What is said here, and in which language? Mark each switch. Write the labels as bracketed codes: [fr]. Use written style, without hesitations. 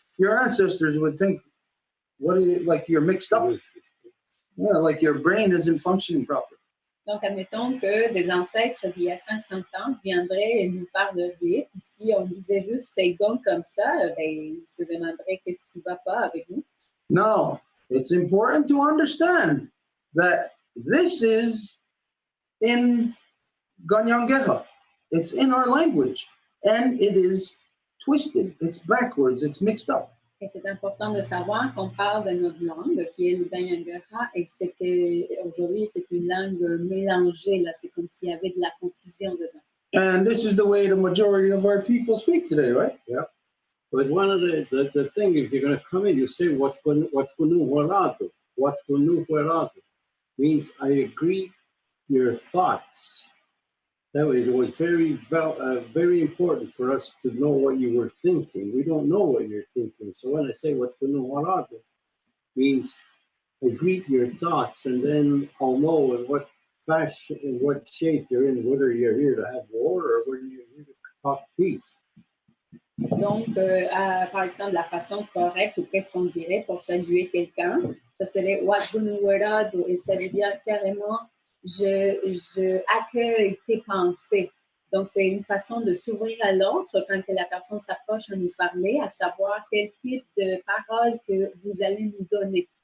[en] Your ancestors would think, "What are you, like? You're mixed up. Yeah, like your brain isn't functioning properly." [fr] Donc, admettons que des ancêtres d'il y a 500 ans viendraient et nous parleraient, puis si on disait juste second comme ça, ben, ils se demanderaient qu'est-ce qui ne va pas avec nous. [en] No, it's important to understand that this is in Ganyangeha. It's in our language, and it is twisted. It's backwards. It's mixed up. [fr] Et c'est important de savoir qu'on parle de notre langue, qui est le Ganyangara, et c'est qu'aujourd'hui, c'est une langue mélangée. Là, c'est comme s'il y avait de la confusion dedans. [en] And this is the way the majority of our people speak today, right? Yeah. But one of the thing, if you're going to come in, you say what kunu huarado. What kunu huarado means I agree your thoughts. That way, it was very important for us to know what you were thinking. We don't know what you're thinking. So when I say what kunu huarado means I greet your thoughts, and then I'll know in what fashion, in what shape you're in, whether you're here to have war or whether you're here to talk peace. [fr] Donc, par exemple, la façon correcte, ou qu'est-ce qu'on dirait pour saluer quelqu'un, ça serait Wadunuwerado, et ça veut dire carrément je accueille tes pensées. Donc, c'est une façon de s'ouvrir à l'autre quand que la personne s'approche à nous parler, à savoir quel type de paroles que vous allez nous donner.